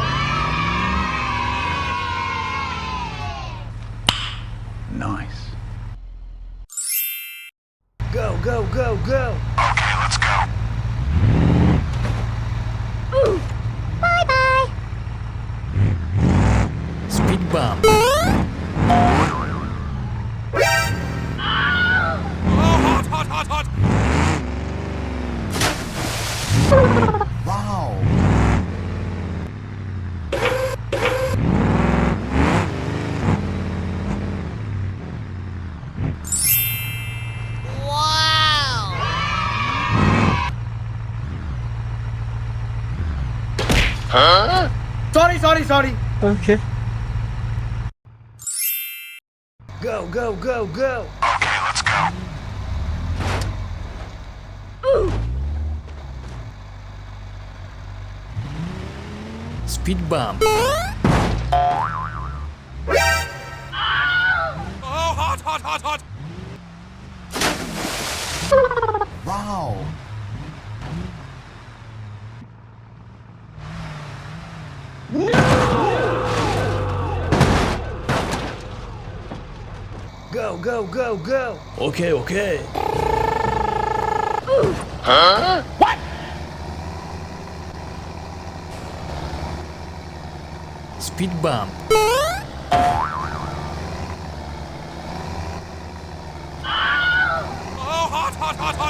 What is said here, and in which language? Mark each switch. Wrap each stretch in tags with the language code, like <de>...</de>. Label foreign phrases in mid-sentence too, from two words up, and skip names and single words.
<en>Nice. Go, go, go, go! Okay, let's go. Bye-bye! Speed bump. Oh, hot, hot, hot, hot! Wow! Wow! Sorry. Okay. Go, go, go, go! Okay, let's go. Speed bump. Oh, hot, hot, hot, hot! Wow! Go, go, go, go! Okay, okay. Speed bump. Oh, hot, hot, hot, hot!</en>